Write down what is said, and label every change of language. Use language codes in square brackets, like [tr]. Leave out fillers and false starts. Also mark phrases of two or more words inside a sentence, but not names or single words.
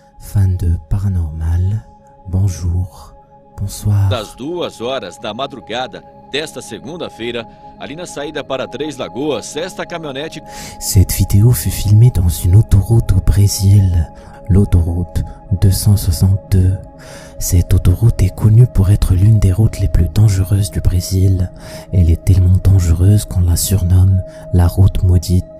[fr] Fan de paranormal, bonjour, bonsoir. [pt] Das 2h da madrugada desta segunda-feira, ali na saída para Três Lagoas, esta caminhonete... [fr] Cette vidéo fut filmée dans une autoroute au Brésil, l'autoroute 262. Cette autoroute est connue pour être l'une des routes les plus dangereuses du Brésil. Elle est tellement dangereuse qu'on la surnomme la route maudite.